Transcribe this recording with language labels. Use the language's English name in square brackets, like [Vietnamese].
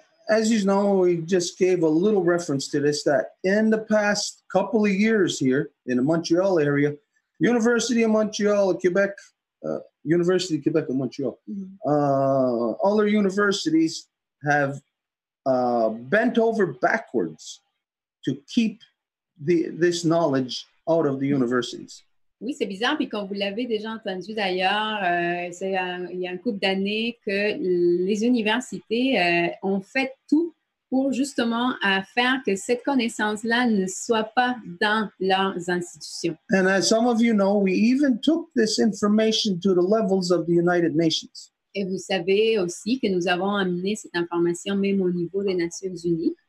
[English] As you know, we just gave a little reference to this, that in the past couple of years here in the Montreal area, University of Montreal, Quebec, University of Quebec and Montreal, all their universities have bent over backwards to keep this knowledge out of the universities. [French] Oui, c'est bizarre, puis comme vous l'avez déjà entendu d'ailleurs, il y a un couple d'années que les universités ont fait tout pour justement faire que cette connaissance-là ne soit pas dans leurs institutions. [English] And as some of you know, we even took this information to the levels of the United Nations. [French] Et vous savez aussi que nous avons amené cette information même au niveau des Nations Unies.